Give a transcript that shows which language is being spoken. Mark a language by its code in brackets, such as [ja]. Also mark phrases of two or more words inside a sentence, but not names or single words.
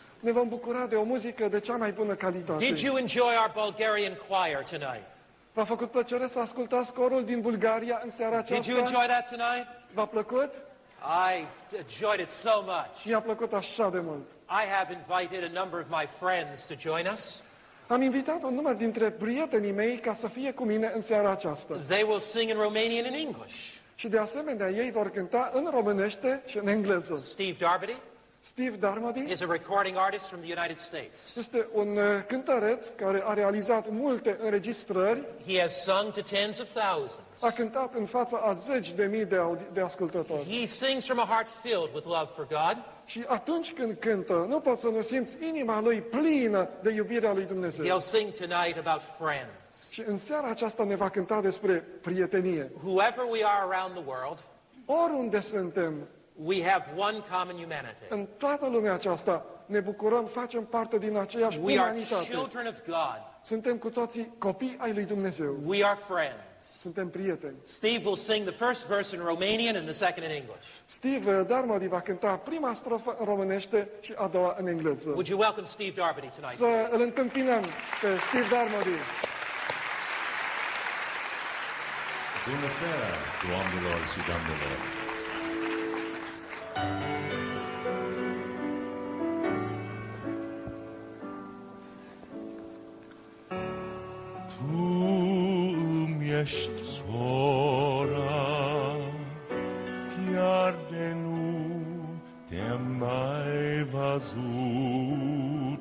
[ro] ne vom bucura de o muzică de cea mai bună calitate. [en] Did you enjoy our Bulgarian choir tonight? [ro] V-a făcut plăcere să ascultați corul din Bulgaria în seara [en] Did you [ro] aceasta? [en] enjoy that tonight? [ro] V-a plăcut? [en] I enjoyed it so much. [ro] Mi-a plăcut așa de mult. [en] I have invited a number of my friends to join us. [ro] Am invitat un număr dintre prietenii mei ca să fie cu mine în seara aceasta. [en] They will sing in Romanian and English. [ro] Și de asemenea ei vor cânta în românește și în engleză. [en] Steve Darby, Steve Darmody is a recording artist from the United States. [ro] este un cântăreț care a realizat multe înregistrări, [en] He has sung to tens of thousands. [ro] a cântat în fața a zeci de mii de ascultători. [en] He sings from a heart filled with love for God. [ro] Și atunci când cântă, nu poți să nu simți inima lui plină de iubirea lui Dumnezeu. [en] He'll sing tonight about friends. [ro] Și în seara aceasta ne va cânta despre prietenie. [en] Whoever we are around the world, [ro] Oriunde suntem, [en] we have one common humanity. [ro] în toată lumea aceasta, ne bucurăm, facem parte din aceeași [en] We are [ro] umanitate. [en] children of God. [ro] Suntem cu toții copii ai lui Dumnezeu. [en] We are friends. [ro] Suntem prieteni. [en] Steve will sing the first verse in Romanian and the second in English. [ro] Steve Darmody va cânta prima strofă în românește și a doua în engleză. [en] Would you welcome Steve Darmody tonight? [ro] Să îl întâmpinăm pe Steve Darmody. Bună seara, doamnelor și doamnelor! Tu îmi ești sora, chiar de nu te-am mai văzut.